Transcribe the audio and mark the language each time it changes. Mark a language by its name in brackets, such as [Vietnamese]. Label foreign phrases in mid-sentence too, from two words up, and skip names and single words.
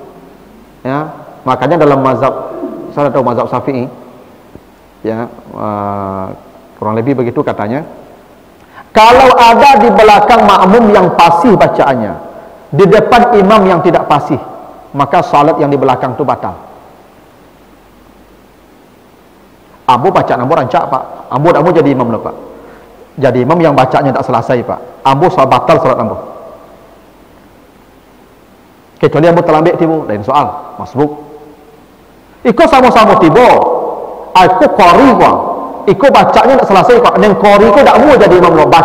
[Indonesian] Ya, makanya dalam mazhab, saya tahu mazhab Syafi'i, ya, kurang lebih begitu katanya. Kalau ada di belakang makmum yang fasih bacaannya, di depan imam yang tidak fasih, maka salat yang di belakang itu batal. [Minangkabau] Ambo bacaan ambo rancak Pak. Ambo tak mau jadi imam lah Pak. Jadi imam yang bacanya tak selesai Pak. Ambo batal salat ambo. Kecuali ambo terlambat tiba, lain soal, masbuk. Iko sama-sama tiba. Aku qori kok. Iko bacanya tak selesai Pak. Yang qori ko tak mau jadi imam lo.